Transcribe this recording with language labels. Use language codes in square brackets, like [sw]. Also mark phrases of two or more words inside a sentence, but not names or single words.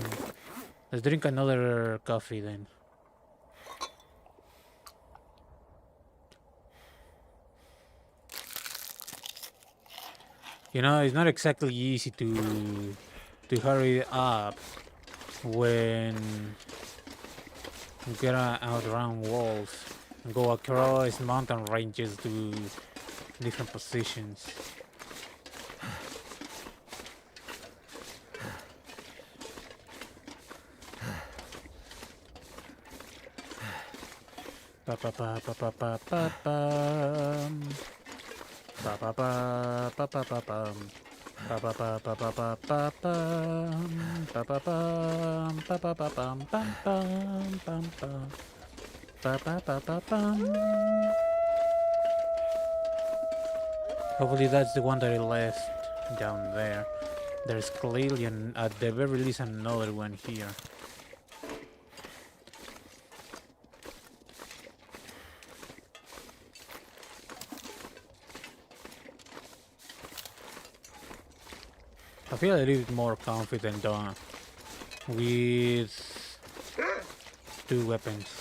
[en] Let's drink another coffee then. You know, it's not exactly easy to hurry up when you gotta outrun walls and go across mountain ranges to different positions. Pa pa pa pa pa pa pa pam. Pa pa pa pa pa pa pam. Pa pa pa pa pa pa pa pam. Pa pa pam pa pa pa pam pam pam pam pam. Pa pa pa pa pam. Hopefully that's the one that I left down there. There's clearly at the very least another one here. I feel a little bit more confident with two weapons.